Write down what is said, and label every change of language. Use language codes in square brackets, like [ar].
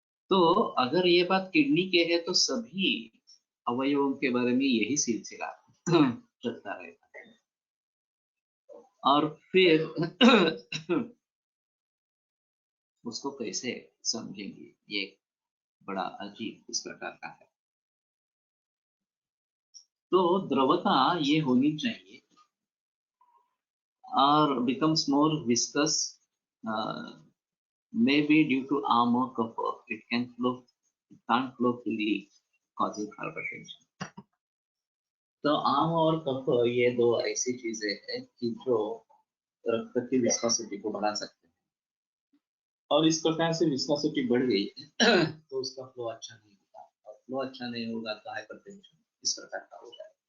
[hi] तो अगर ये बात किडनी के है तो सभी अवयवों के बारे में यही सिलसिला चलता रहता है। और फिर उसको कैसे समझेंगे, ये बड़ा अजीब इस प्रकार का है। तो द्रवता ये होनी चाहिए और [en] becomes more viscous, maybe due to arm or cover. It can't flow freely, causing hypertension. [hi] तो आम और कफ ये दो ऐसी चीजें हैं कि जो रक्त की विस्कोसिटी को बढ़ा सकते हैं, और इस प्रकार से विस्कोसिटी बढ़ गई तो उसका फ्लो अच्छा नहीं होगा, और फ्लो अच्छा नहीं होगा तो हाइपरटेंशन इस प्रकार का हो जाएगा।